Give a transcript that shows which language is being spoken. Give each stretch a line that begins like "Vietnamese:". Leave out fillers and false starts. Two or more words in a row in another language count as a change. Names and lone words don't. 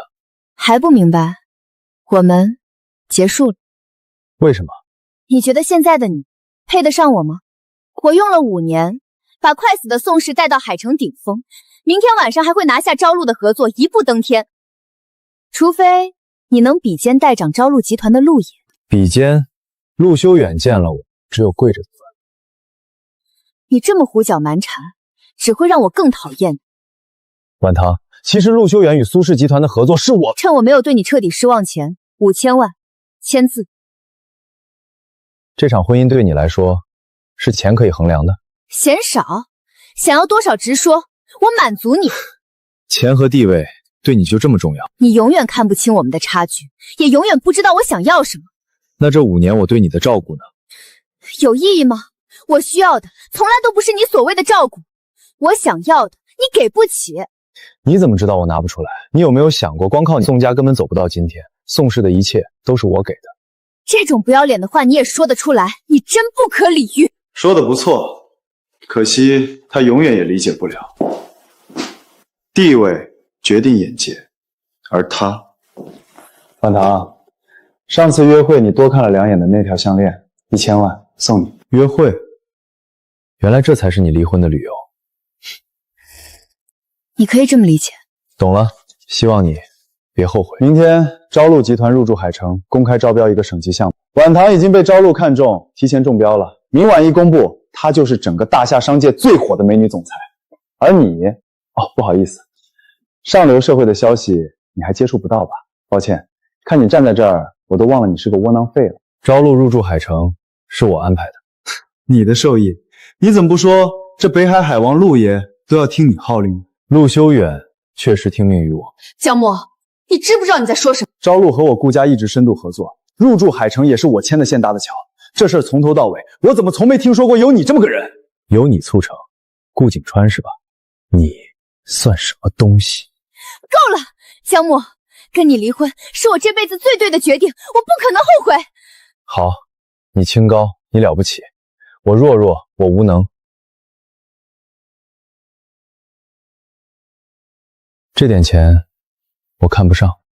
Chinese: 還不明白？我們結束了。為什麼？你覺得現在的你配得上我嗎？我用了5年，把快死的宋氏帶到海城頂峰，明天晚上還會拿下招錄的合作，一步登天。除非你能比肩代掌招錄集團的陸爺。比肩？陸修遠見了我，只有跪着的份。你這麼胡攪蠻纏，只會讓我更討厭你。婉棠，其實陸修遠與蘇氏集團的合作是我…… 趁我沒有對你徹底失望前，5000萬，簽字。這場婚姻對你來說，是錢可以衡量的？嫌少？想要多少直說，我滿足你。錢和地位對你就這麼重要？你永遠看不清我們的差距，也永遠不知道我想要什麼。那這5年我對你的照顧呢？有意義嗎？我需要的從來都不是你所謂的照顧，我想要的你給不起。你怎麼知道我拿不出來？你有沒有想過，光靠你宋家根本走不到今天？宋氏的一切都是我給的。這種不要臉的話你也說得出來，你真不可理喻。說得不錯，可惜他永遠也理解不了。地位決定眼界，而他……婉棠，上次約會你多看了2眼的那條項鏈，1000萬送你。約會？原來這才是你離婚的理由。你可以這麼理解。懂了，希望你別後悔。明天招錄集團入駐海城，公開招標一個省級項目。婉棠已經被招錄看中，提前中標了。明晚一公布，她就是整個大夏商界最火的美女總裁。而你，不好意思，上流社會的消息你還接觸不到吧？抱歉，看你站在這兒，我都忘了你是個窩囊廢了。招錄入駐海城是我安排的。你的授意，你怎麼不說這北海海王陸爺都要聽你號令？陸修遠確實聽命於我。江墨，你知不知道你在說什麼？招錄和我顧家一直深度合作，入駐海城也是我牽的線搭的橋。這事兒從頭到尾，我怎麼從沒聽說過有你這麼個人？有你促成，顧景川是吧？你算什麼東西？夠了，江墨，跟你離婚是我這輩子最對的決定，我不可能後悔。好，你清高，你了不起，我弱，我無能。這點錢我看不上。